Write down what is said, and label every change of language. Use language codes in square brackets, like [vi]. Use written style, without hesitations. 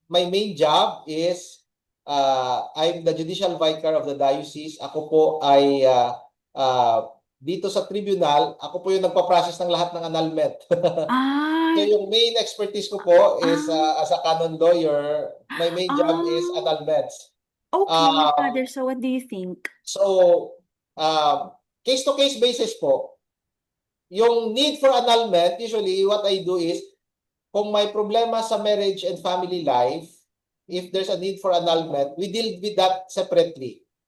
[en] My main job is I'm the judicial vicar of the diocese. [tl] Ako po ay dito sa tribunal, ako po yung nagpa-process ng lahat ng annulment. [en] So Ay, [tl] yung [en] main expertise [tl] ko po is ah, [en] as a canon lawyer, my main job is ah, annulments. okay, Um, Father. So what do you think? so case-to-case basis po, yung need for annulment, usually what I do is [tl] kung may problema sa [en] marriage and family life, if there's a need for annulment, we deal with that separately.